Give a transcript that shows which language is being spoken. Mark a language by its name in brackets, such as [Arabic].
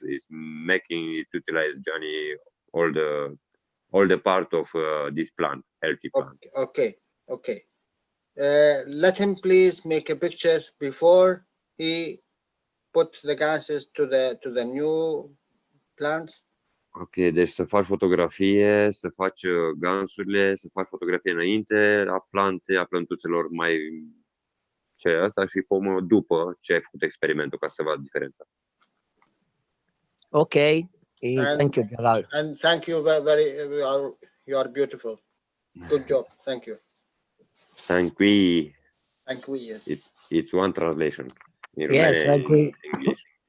[English] It's making it utilize Johnny all the part of this plant, healthy plant. Okay. Let him please make a pictures before he put the gases to the new plants. [Romanian] Ok, deci să faci fotografie, să faci gansurile, să faci fotografie înainte a plantuțelor mai ce asta și pomă după ce ai făcut experimentul ca să vadă diferența. [English] Ok. Thank you, Gerald. And thank you very you are beautiful. Good job. Thank you. Thank you. Thank you, yes. It's one translation. In Yes, Romanian, thank you. in English.